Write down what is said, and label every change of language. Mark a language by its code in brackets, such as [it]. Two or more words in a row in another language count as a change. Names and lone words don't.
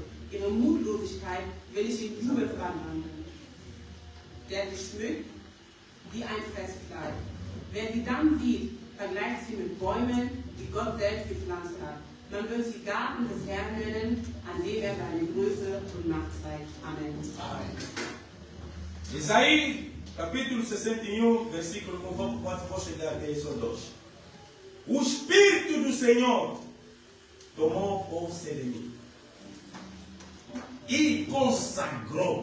[de] Ihre Mutlosigkeit will ich in Jubel verwandeln. Wer sie schmückt, wie ein Festkleid. Wer sie dann sieht, vergleicht sie mit Bäumen, die Gott selbst gepflanzt hat. Man wird sie Garten des Herrn nennen, an dem er seine Größe und Macht zeigt. Amen. Amen. [pt] Isaías, capítulo 61, versículo 4, vou chegar até isso 2. O Espírito do Senhor tomou posse de mim e consagrou.